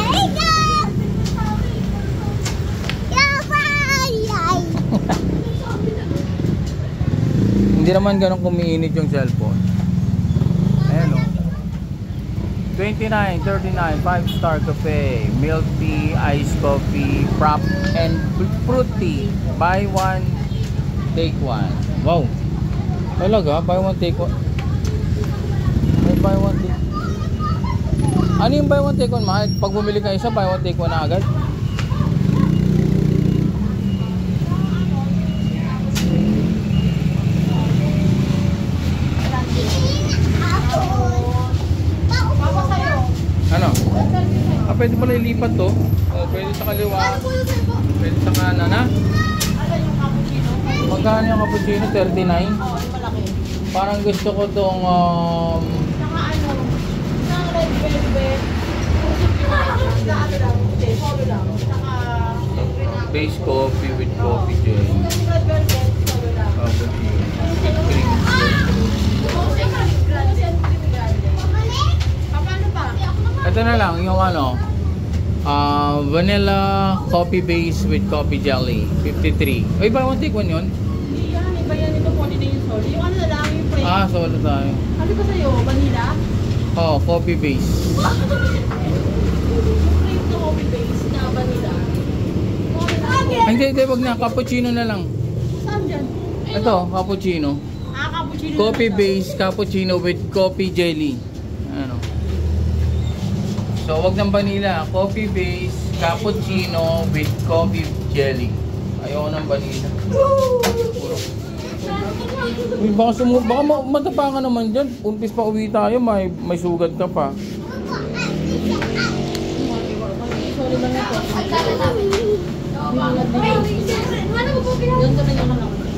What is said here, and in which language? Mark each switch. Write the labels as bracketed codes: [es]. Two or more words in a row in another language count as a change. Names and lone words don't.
[tl] Hindi naman ganun kumiinit yung cellphone. [en] Ayan o. 29, 39, 5 star cafe, milk tea, iced coffee, frap, and fruit tea. Buy one, take one. Wow. Talaga? Buy one, take one. May buy one, take one. [tl] Ano yung [en] buy one, take one, [tl] mahal? Pag bumili ka isa, [en] buy one, take one [tl] na agad? Ano? Ah, pwede pala ilipat to. Oh, pwede sa kaliwa. Pwede sa kanan, ha? Magkano yung cappuccino? 39? Parang gusto ko tong Saka ano, isang [en] red velvet. [tl] Solo lang. Saka [en] base coffee with coffee gel. red velvet, [tl] solo lang. [en] Cappuccino with cream. [tl] Paano pa? Ito na lang, yung ano, [en] vanilla coffee base with coffee jelly. 53. Ay, buy one take one yun? [tl] Hindi yan, iba yan. Ito po, hindi yung solo. Yung ano na lang, yung plain. Ah, solo tayo. Ano ba sa'yo? Vanilla? [en] Oh, coffee base. [tl] Yung plain na [en] coffee base [tl] na vanilla. Hindi, wag na. Cappuccino na lang. Saan dyan? Ito, cappuccino. Cappuccino. [en] Coffee base, cappuccino with coffee jelly. [tl] Ano? So, wag ng vanilla. [en] Coffee base, cappuccino with coffee jelly. [tl] Ayoko ng vanilla. Puro. Uy, baka matapa ka naman dyan. Umpis pa uwi tayo, may sugat ka pa. Sorry lang ito. Yun ka na yung alam.